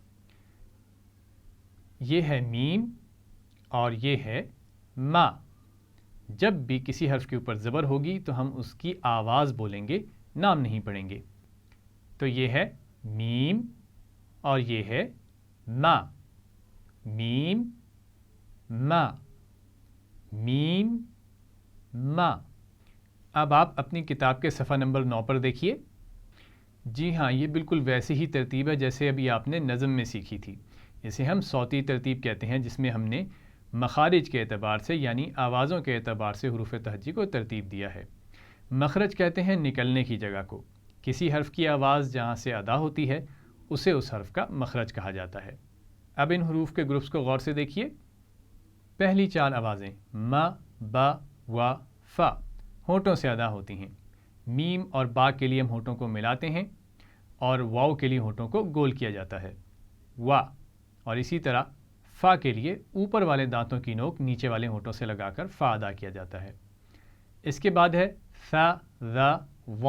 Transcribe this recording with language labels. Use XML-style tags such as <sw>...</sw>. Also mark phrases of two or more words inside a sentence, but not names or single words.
<ur>یہ ہے میم اور یہ ہے ما۔ جب بھی کسی حرف کے اوپر زبر ہوگی تو ہم اس کی آواز بولیں گے، نام نہیں پڑھیں گے۔ تو یہ ہے میم اور یہ ہے ما۔ میم، ما، میم، ما۔ اب آپ اپنی کتاب کے صفحہ نمبر 9 پر دیکھیے۔ جی ہاں، یہ بالکل ویسی ہی ترتیب ہے جیسے ابھی آپ نے نظم میں سیکھی تھی۔ اسے ہم صوتی ترتیب کہتے ہیں، جس میں ہم نے مخارج کے اعتبار سے یعنی آوازوں کے اعتبار سے حروف تہجی کو ترتیب دیا ہے۔ مخرج کہتے ہیں نکلنے کی جگہ کو۔ کسی حرف کی آواز جہاں سے ادا ہوتی ہے اسے اس حرف کا مخرج کہا جاتا ہے۔ اب ان حروف کے گروپس کو غور سے دیکھیے۔ پہلی 4 آوازیں ما، با، وا، فا ہونٹوں سے ادا ہوتی ہیں۔ میم اور با کے لیے ہم ہونٹوں کو ملاتے ہیں اور واو کے لیے ہونٹوں کو گول کیا جاتا ہے، وا۔ اور اسی طرح فا کے لیے اوپر والے دانتوں کی نوک نیچے والے ہونٹوں سے لگا کر فا ادا کیا جاتا ہے۔ اس کے بعد ہے فا، ذا، وا۔</ur>